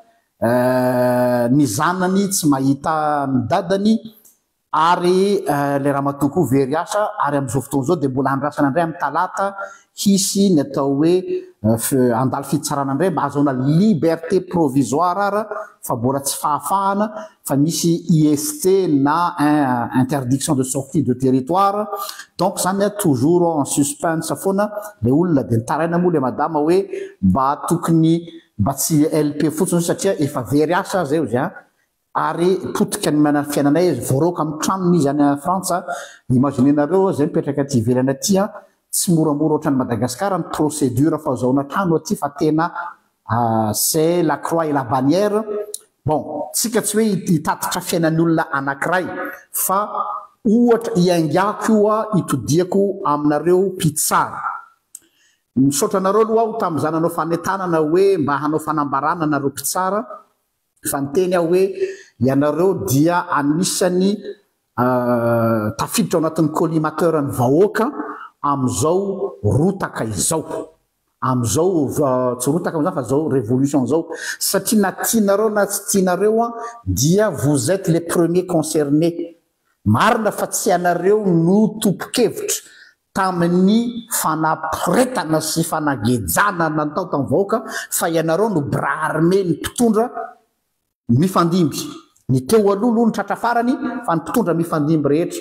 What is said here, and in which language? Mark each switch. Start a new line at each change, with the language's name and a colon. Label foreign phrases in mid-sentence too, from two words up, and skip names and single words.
Malagasy: ny zanany tsy mahita ny dadany ary le ramatoa koa very asa ary amin'izao fotoan'izao dia mbola andrasana indray amin'ny talata hisy ny atao hoe andalo fitsarana indray mba ahazoana
French: liberté provisoire
Malagasy: ara fa mbola tsy fahafahana fa misy IST na
French: interdiction de sortie de territoire.
Malagasy: Donc zany
French: toujours en suspense
Malagasy: foana le olona dia nitaraina moa le madama hoe mba tokony mba tsy LP fotsiny satria efa very asa zay izy ary potika ny manana fiainanay voaroka amin'ny tranony izy any Frantsa. Imaginenareo zay mipetraka aty ivelany aty tsy moramora ohatran'ny Madagasikara ny procédure fahazoana trano aty fa tena
French: c'est la croix et la bannière.
Malagasy: Bon, tsika tsy hoe hitatitra fiainan'ny olona anankiray fa ohatra hiaingako io hitodiako aminareo mpitsara. Misaotra anareo aloha aho tamin'izany anao fanetanana hoe mba hanao fanambarana anareo mpitsara fa niteny aho hoe ianareo dia anisany tafiditra ao anatin'ny collimateur ny vahoaka amin'izao rotaka izao, amin'izao tsy rotaka amin'izany fa zao révolution zao satria na tianareo na tsy tianareo dia
French: vous êtes les premiers concernés.
Malagasy: Marina fa tsy anareo no tompo-kevitra tamin'ny fanapiretana sy fanagejana natao tamin'ny vahoaka fa ianareo no
French: bras armé
Malagasy: ny mpitondra mifandimby. Ny teo aloha ny tratra farany fa ny mpitondra mifandimby rehetra.